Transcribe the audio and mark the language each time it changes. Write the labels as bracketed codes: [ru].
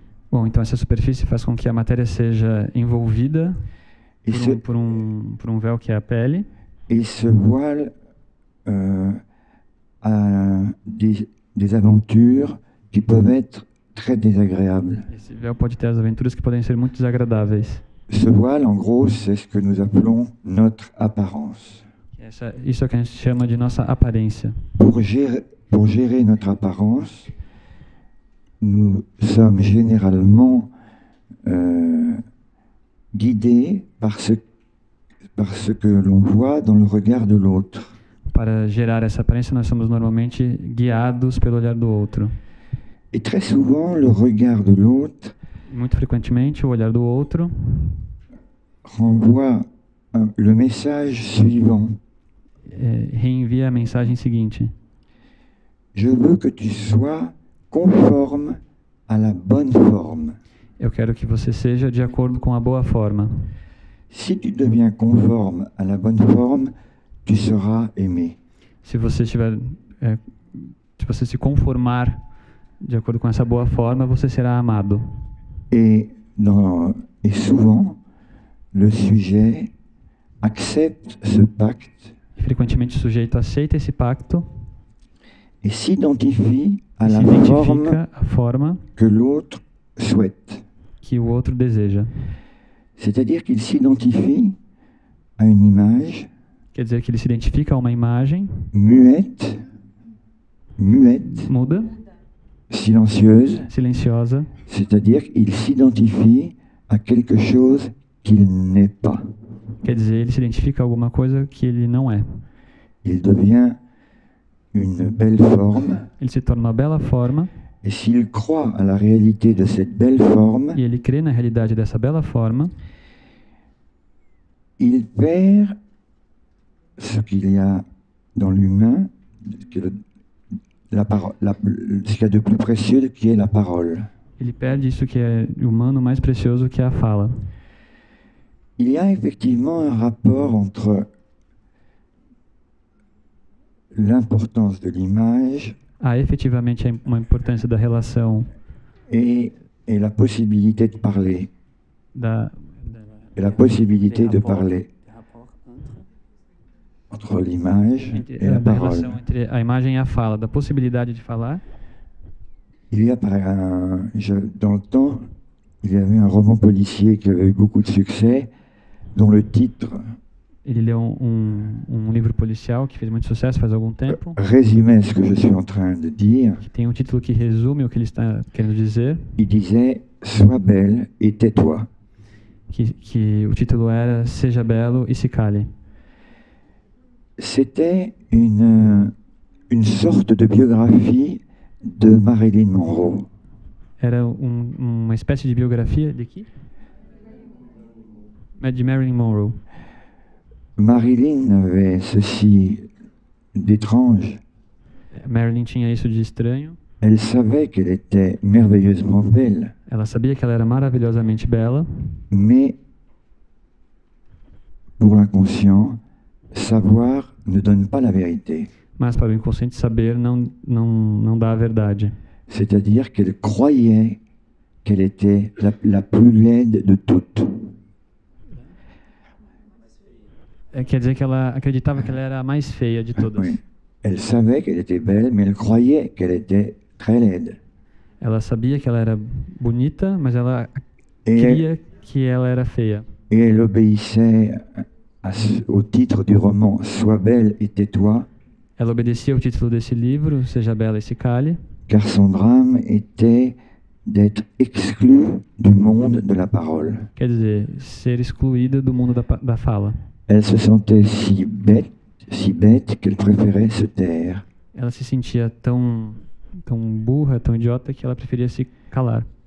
[pt] Bom, então essa superfície faz com que a matéria seja envolvida por um véu que é a pele. [fr] Et ce voile a des aventures qui peuvent être très désagréables. [pt] Esse véu pode ter as aventuras que podem ser muito desagradáveis. [fr] Ce voile, en gros, c'est ce que nous appelons notre apparence. [pt] Isso é o que a gente chama de nossa aparência. [fr] Pour gérer notre apparence, nous sommes généralement guidés par ce que l'on voit dans le regard de l'autre. [pt] Para gerar essa aparência, nós somos normalmente guiados pelo olhar do outro. [fr] Et très souvent, le regard de l'autre [pt] Muito frequentemente, o olhar do outro [fr] renvoie le message suivant. [pt] reenvia a mensagem seguinte: [fr] Je veux que tu sois conforme à la bonne forme. [pt] eu quero que você seja de acordo com a boa forma. [fr] Si tu deviens conforme à la bonne forme, tu seras aimé. [pt] Se você se você se conformar de acordo com essa boa forma, você será amado. [fr] Et souvent, le sujet accepte ce pacte [pt] E frequentemente o sujeito aceita esse pacto [fr] et s'identifie à [pt] e se [fr] la [pt] identifica [fr] forme [pt] a forma [fr] que l'autre souhaite. [pt] que o outro deseja. [fr] C'est-à-dire qu'il s'identifie à une image [pt] Quer dizer que ele se identifica a uma imagem [fr] muette, [pt] muda, [fr] silencieuse, [pt] silenciosa, [fr] c'est-à-dire qu'il s'identifie à quelque chose qu'il n'est pas. [pt] quer dizer, ele se identifica a alguma coisa que ele não é. [fr] Il devient une belle forme, [pt] Ele se torna uma bela forma [fr] et s'il croit à la réalité de cette belle forme, [pt] e ele crê na realidade dessa bela forma, [fr] il perd ce qu'il y a dans l'humain, ce qu'il y a de plus précieux, qui est la parole. [pt] ele perde isso que é humano mais precioso, que é a fala. [fr] Il y a effectivement un rapport entre l'importance de l'image [pt] Há efetivamente uma importância da relação [fr] et la possibilité de parler. [pt] da [fr] Et la possibilité de parler entre l'image et la [pt] da [fr] parole. [pt] relação entre a imagem e a fala, da possibilidade de falar. [fr] Il y a dans le temps, il y avait un roman policier qui avait eu beaucoup de succès, dont le titre [pt] Ele leu livro policial que fez muito sucesso faz algum tempo, [fr] résumait ce que je suis en train de dire. [pt] que tem um título que resume o que ele está querendo dizer, [fr] Il disait « Sois belle et tais-toi ». [pt] que o título era Seja Belo e Se Cale. [fr] C'était une sorte de biographie de Marilyn Monroe. [pt] Era uma espécie de biografia de quê? De Marilyn Monroe. [fr] Marilyn avait ceci d'étrange. [pt] Marilyn tinha isso de estranho. [fr] Elle savait qu'elle était merveilleusement belle, [pt] Ela sabia que ela era maravilhosamente bela, [fr] mais pour l'inconscient, savoir ne donne pas la vérité. [pt] mas para o inconsciente saber não dá a verdade. [fr] C'est-à-dire qu'elle croyait qu'elle était la plus laide de toutes. [pt] Quer dizer que ela acreditava que ela era a mais feia de todas. [fr] Oui. Elle savait qu'elle était belle, mais elle croyait qu'elle était très laide. [pt] Ela sabia que ela era bonita, mas ela [fr] Et [pt] queria que ela era feia. [fr] elle obéissait au titre du roman « Sois belle et tais-toi », [pt] Ela obedecia ao título desse livro, Seja Bela e Se Cale, [fr] car son drame était d'être exclue du monde de la parole. [pt] quer dizer, ser excluída do mundo da fala. [fr] Elle se sentait si bête qu'elle préférait se taire. [pt] Ela se sentia tão burra, tão idiota, que ela preferia se calar.